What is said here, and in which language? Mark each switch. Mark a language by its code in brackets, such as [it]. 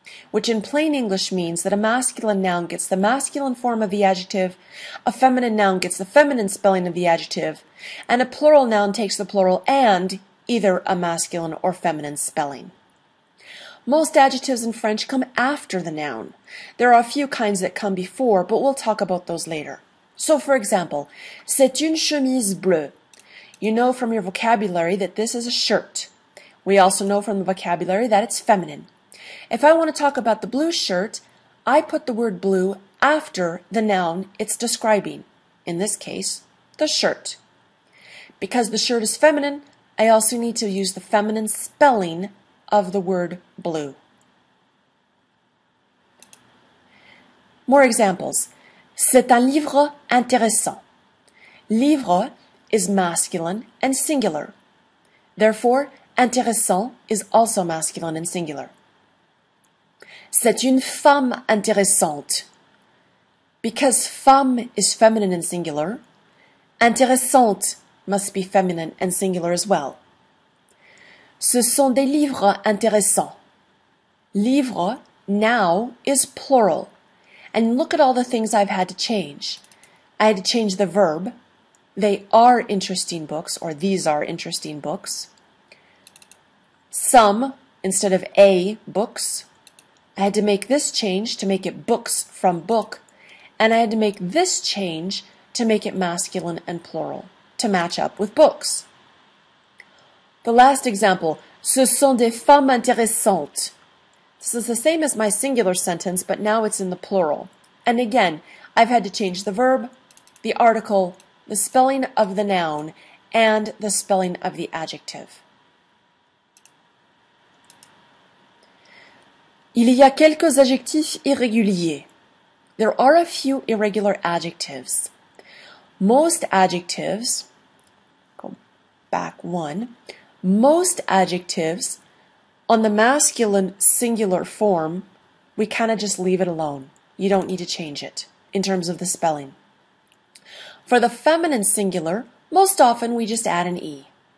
[en] which in plain English means that a masculine noun gets the masculine form of the adjective, a feminine noun gets the feminine spelling of the adjective, and a plural noun takes the plural and either a masculine or feminine spelling. Most adjectives in French come after the noun. There are a few kinds that come before, but we'll talk about those later. So, for example, [fr] c'est une chemise bleue. [en] You know from your vocabulary that this is a shirt. We also know from the vocabulary that it's feminine. If I want to talk about the blue shirt, I put the word blue after the noun it's describing. In this case, the shirt. Because the shirt is feminine, I also need to use the feminine spelling of the word blue. More examples. [fr] C'est un livre intéressant. [en] Livre is masculine and singular. Therefore, intéressant is also masculine and singular. [fr] C'est une femme intéressante. [en] Because femme is feminine and singular, intéressante must be feminine and singular as well. [fr] Ce sont des livres intéressants. [en] Livre now is plural. And look at all the things I've had to change. I had to change the verb. They are interesting books, or these are interesting books. Some instead of a books. I had to make this change to make it books from book. And I had to make this change to make it masculine and plural, to match up with books. The last example, [fr] ce sont des femmes intéressantes. [en] This is the same as my singular sentence, but now it's in the plural. And again, I've had to change the verb, the article, the spelling of the noun, and the spelling of the adjective. [fr] Il y a quelques adjectifs irréguliers. [en] There are a few irregular adjectives. Most adjectives, go back one, most adjectives on the masculine singular form, we kind of just leave it alone. You don't need to change it in terms of the spelling. For the feminine singular, most often we just add an E.